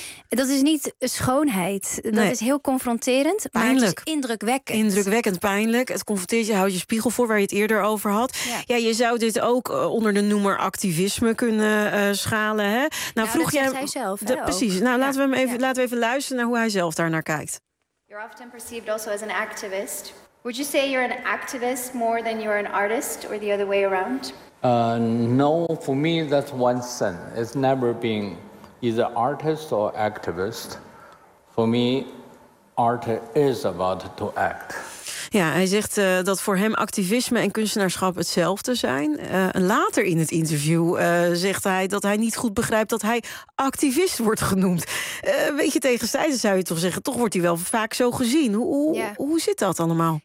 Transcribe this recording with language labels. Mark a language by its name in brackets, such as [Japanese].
[Dutch] Dat is niet schoonheid. Dat is heel confronterend. Pijnlijk. Maar het is indrukwekkend. Indrukwekkend pijnlijk. Het confronteert je, houdt je spiegel voor waar je het eerder over had. Ja. Ja, je zou dit ook onder de noemer activisme kunnen schalen. Hè? Nou, vroeg dat jij zegt hij zelf. Precies. Nou, laten we hem even, laten we even luisteren naar hoe hij zelf daar naar kijkt. [English] You're often perceived also as an activist. Would you say you're an activist more than you're an artist or the other way around? No, for me that's one sin. It's never been either artist or activist. For me, art is about to act. [Dutch] Ja, hij zegt dat voor hem activisme en kunstenaarschap hetzelfde zijn. Later in het interview zegt hij dat hij niet goed begrijpt dat hij activist wordt genoemd. Weet je, tegenstrijdig zou je toch zeggen, toch wordt hij wel vaak zo gezien. Hoe zit dat allemaal?